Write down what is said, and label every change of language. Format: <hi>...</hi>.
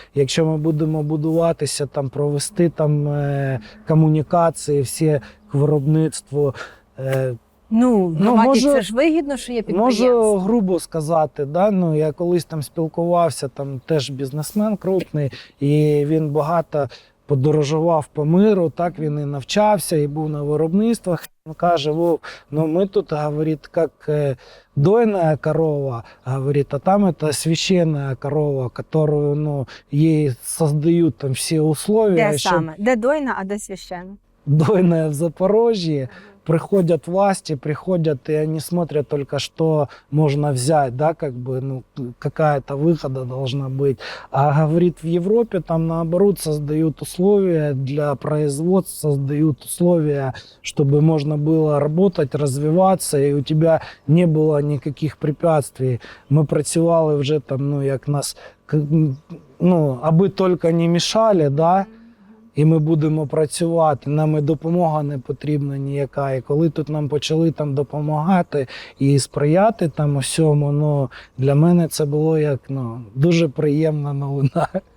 <uk>Якщо ми будемо будуватися, там, провести там комунікації всі к виробництву. Ну, громаді може, це ж вигідно, що є підприємство. Можу грубо сказати, да? Ну, я колись там спілкувався, там теж бізнесмен крупний, і він багато подорожував по миру, так він і навчався, і був на виробництвах. Він каже: Вов, ну ми тут, говорить, як дойная корова, говорит,</uk> <ru>а там это священная корова, которую, ну, ей создают там все условия.</ru> <uk>Де саме? Де дойна, а де священна?</uk> <ru>Дойная в Запорожье. Приходят власти, приходят, и они смотрят только, что можно взять, да, как бы, ну, какая-то выхода должна быть. А, говорит, в Европе там, наоборот, создают условия для производства, создают условия, чтобы можно было работать, развиваться, и у тебя не было никаких препятствий.</ru> <uk>Мы працювали вже там, ну, як нас, ну, аби тільки не мішали, да, і ми будемо працювати, нам і допомога не потрібна ніяка. І коли тут нам почали там допомагати і сприяти там усьому, ну, для мене це було як, ну, дуже приємна новина.</uk>